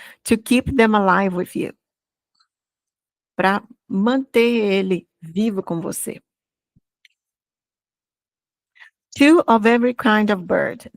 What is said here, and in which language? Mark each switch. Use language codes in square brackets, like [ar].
[en] To keep them alive with you. [pt] Para manter ele vivo com você. [en] Two of every kind of bird.